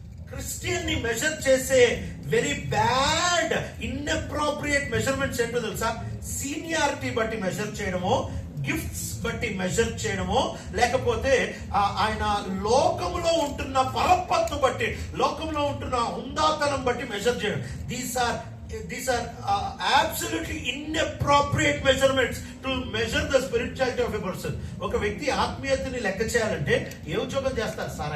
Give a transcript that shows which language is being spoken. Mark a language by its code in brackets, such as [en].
[te] Christian ని measure చేసే [en] very bad inappropriate measurements [te] ఏంటో తెలుసా? సీనియారిటీ బట్టి మెజర్ చేయడమో, గిఫ్ట్స్ బట్టి మెజర్ చేయడమో, లేకపోతే ఆయన లోకంలో ఉంటున్న పరపత్తు బట్టి, లోకంలో ఉంటున్న హుందాతనం బట్టి మెజర్ చేయడం. [en] These are absolutely inappropriate measurements to measure the spirituality of a person. [te] ఒక వ్యక్తి ఆత్మీయతని లెక్క చేయాలంటే ఏ ఉద్యోగం చేస్తారు సార్?